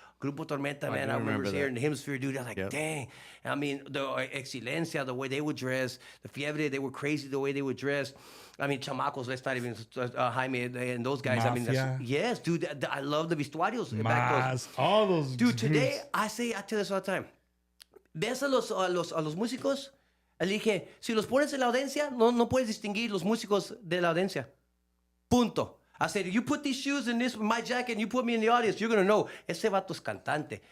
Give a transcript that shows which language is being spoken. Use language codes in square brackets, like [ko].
[en] Grupo Tormenta, man, I remember hearing the Hemisphere, dude. I was like, dang. I mean, the Excelencia, the way they would dress, the Fiebre, they were crazy the way they would dress. I mean, Chamacos, let's not even, Jaime and those guys. Mafia. I mean, yes, dude, I love the vestuarios. All those dude, today, I tell this all the time. [es] Ves a los músicos, le dije, si los pones en la audiencia, no puedes distinguir los músicos de la audiencia. Punto. [en] I said, you put these shoes in my jacket and you put me in the audience, you're going to know, [es] ese vato es cantante.